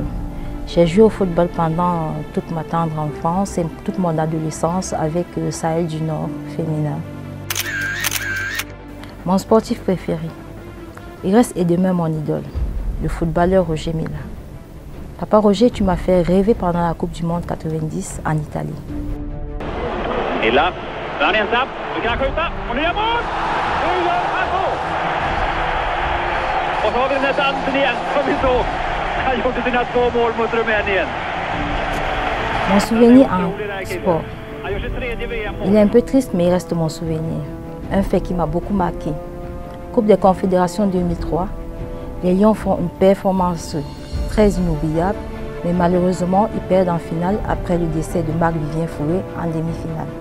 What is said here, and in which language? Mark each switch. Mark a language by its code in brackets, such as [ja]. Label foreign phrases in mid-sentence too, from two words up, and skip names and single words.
[fr] J'ai joué au football pendant toute ma tendre enfance et toute mon adolescence avec le Sahel du Nord féminin. Mon sportif préféré, il reste et demeure mon idole, le footballeur Roger Mila. Papa Roger, tu m'as fait rêver pendant la Coupe du Monde 90 en Italie. Et là, [sv] han är ensam. Nu kan han skjuta. Och nya mål! Nu gör han mål! Och så har vi den här dansen igen som vi såg. Han gjorde sina 2 mål mot Rumänien. [fr] Mon souvenir en sport. Il est un peu triste, mais il reste mon souvenir. Un fait qui m'a beaucoup marqué. Coupe des Confédérations 2003. Les Lions font une performance très inoubliable Mais malheureusement, ils perdent en finale après le décès de Marc-Vivien Fouré en demi-finale.